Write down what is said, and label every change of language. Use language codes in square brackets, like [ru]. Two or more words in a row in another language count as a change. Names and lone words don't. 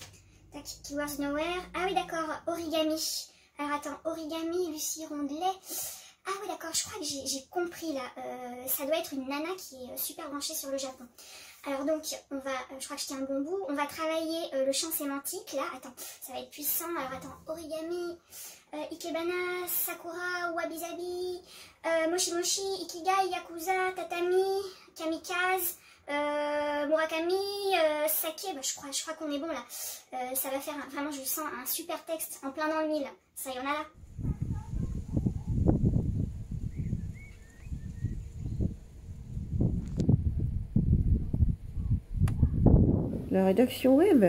[fr] Tac, Keywords Nowhere. Ah oui d'accord, origami. Alors attends, origami, Lucie Rondelet. Ah oui d'accord, je crois que j'ai compris là. Ça doit être une nana qui est super branchée sur le Japon. Alors donc, on va, je crois que je tiens un bon bout. On va travailler le champ sémantique là. Attends, ça va être puissant. Alors attends, origami. Ikebana, Sakura, Wabi-Sabi, Moshi Moshi, Ikigai, Yakuza, Tatami, Kamikaze, Murakami, Sake, je crois qu'on est bon là. Ça va faire, vraiment je sens un super texte en plein dans le mille. Ça y en a là. La rédaction web?